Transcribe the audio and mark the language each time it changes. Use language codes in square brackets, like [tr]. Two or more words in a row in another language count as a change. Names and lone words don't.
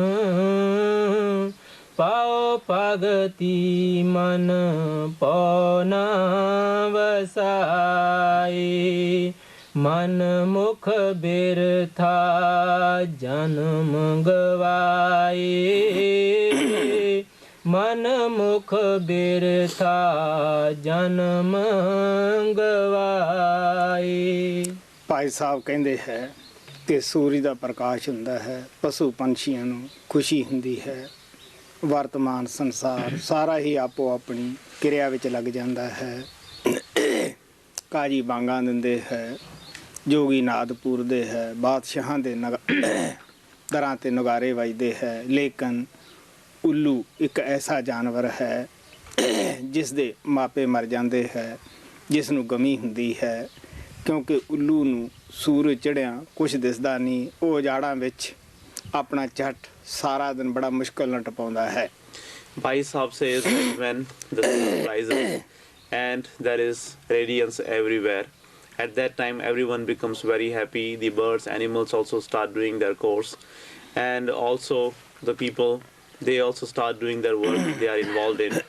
[pa] ਪਾਓ ਭਗਤਿ ਮਨ ਪੌਣਾ ਵਸਾਏ ਮਨ ਮੁਖ ਬਿਰਥਾ ਜਨਮ ਗਵਾਏ ਮਨ ਮੁਖ ਬਿਰਥਾ ਜਨਮ ਗਵਾਏ। ਭਾਈ ਸਾਹਿਬ ਕਹਿੰਦੇ ਹੈ ਕਿ ਸੂਰਜ ਦਾ ਪ੍ਰਕਾਸ਼ ਹੁੰਦਾ ਹੈ, ਪਸ਼ੂ ਪੰਛੀਆਂ ਨੂੰ ਖੁਸ਼ੀ ਹੁੰਦੀ ਹੈ, ਵਰਤਮਾਨ ਸੰਸਾਰ ਸਾਰਾ ਹੀ ਆਪੋ ਆਪਣੀ ਕਿਰਿਆ ਵਿੱਚ ਲੱਗ ਜਾਂਦਾ ਹੈ। ਕਾਜੀ ਬਾਂਗਾਂ ਦਿੰਦੇ ਹੈ, ਜੋਗੀ ਨਾਦ ਪੂਰਦੇ ਹੈ, ਬਾਦਸ਼ਾਹਾਂ ਦੇ ਦਰਾਂ ਤੇ ਨਗਾਰੇ ਵੱਜਦੇ ਹੈ। ਲੇਕਿਨ ਉੱਲੂ ਇੱਕ ਐਸਾ ਜਾਨਵਰ ਹੈ ਜਿਸ ਦੇ ਮਾਪੇ ਮਰ ਜਾਂਦੇ ਹੈ, ਜਿਸ ਨੂੰ ਗਮੀ ਹੁੰਦੀ ਹੈ, ਕਿਉਂਕਿ ਉੱਲੂ ਨੂੰ ਸੂਰਜ ਚੜ੍ਹਿਆ ਕੁਛ ਦਿਸਦਾ ਨਹੀਂ, ਉਹ ਉਜਾੜਾਂ ਵਿੱਚ ਆਪਣਾ ਝੱਟ ਸਾਰਾ ਦਿਨ ਬੜਾ ਮੁਸ਼ਕਲ ਨਾਲ ਟਪਾਉਂਦਾ ਹੈ। [en] Bhai Sahib says that when the sun rises and there is radiance everywhere, at that time everyone becomes very happy. The birds, animals also start doing their course, and also the people, they also start doing their work they are involved in.